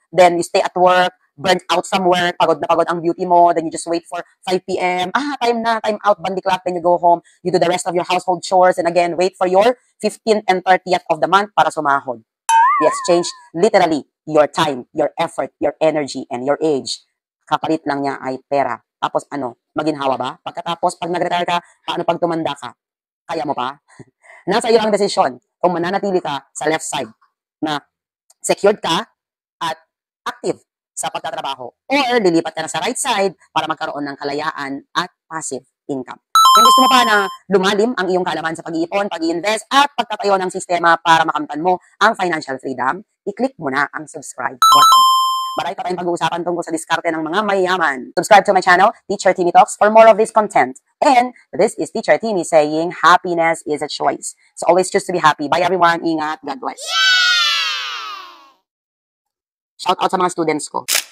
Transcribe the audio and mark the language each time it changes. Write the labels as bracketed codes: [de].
[en] Then, you stay at work, burnt out from work, [tl] pagod na pagod ang beauty mo. [en] Then, you just wait for 5 p.m. Time na, time out, bandy clock. Then, you go home. You do the rest of your household chores. And again, wait for your 15th and 30th of the month [tl] para sumahod. [en] You exchange literally your time, your effort, your energy, and your age. [tl] Kapalit lang niya ay pera. Tapos maginhawa ba? Pagkatapos, pag nag-retire ka, paano pag tumanda ka? Kaya mo pa? Nasa iyo ang desisyon kung mananatili ka sa left side na secured ka at active sa pagtatrabaho or lilipat ka na sa right side para magkaroon ng kalayaan at passive income. Kung gusto mo pa na lumalim ang iyong kaalaman sa pag-iipon, pag-i-invest at pagtatayo ng sistema para makamtan mo ang financial freedom, i-click mo na ang subscribe button. Marami pa tayong pag-uusapan tungkol sa diskarte ng mga mayaman. [en] Subscribe to my channel, Teacher Timmy Talks, for more of this content. And this is Teacher Timmy saying, happiness is a choice. So always choose to be happy. Bye everyone. Ingat. God bless. Shout out [tl] sa mga [en] students ko.